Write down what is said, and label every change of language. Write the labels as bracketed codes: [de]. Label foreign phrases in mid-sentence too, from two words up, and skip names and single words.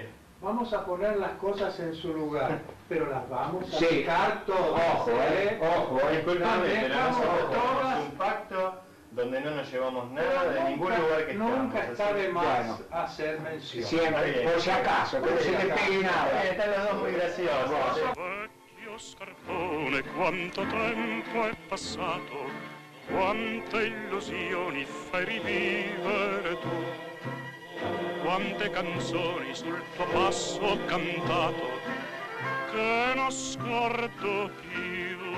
[es] Vamos a poner las cosas en su lugar, pero las vamos a Sí. sacar todas. Ojo, Disculpame, pero Dejamos nosotros todas. tenemos un pacto donde no nos llevamos nada de ningún lugar que estamos. Nunca está así. de más Bueno. hacer mención. Siempre, por si acaso, que no se te pegue nada. Están los dos muy graciosos. [it] Vecchio scarpone, quanto tempo è passato, quante illusioni fai rivivere tu, quante canzoni sul tuo passo ho cantato, che non scordo più.